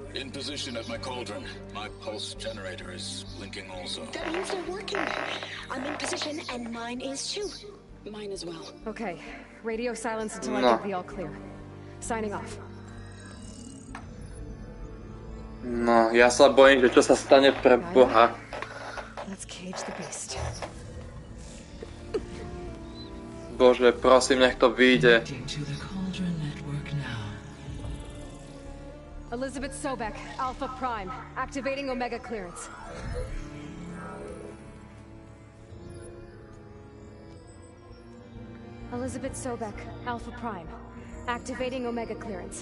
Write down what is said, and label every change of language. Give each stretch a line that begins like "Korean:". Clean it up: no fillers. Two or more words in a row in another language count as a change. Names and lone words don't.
English: In position at my cauldron. My pulse generator is blinking also. That means they're working. I'm in position, and mine is too. Mine as well. Okay, radio silence until I No. give the all clear. Signing off.
Slovak: No, ja sa bojím, že čo sa stane pre Boha.
English: Let's cage the beast.
Slovak: Bože, prosím, nech to vyjde.
English: To the Cauldron network now. Elizabeth Sobek, Alpha Prime, activating Omega clearance. Elizabeth Sobek, Alpha Prime, activating Omega clearance.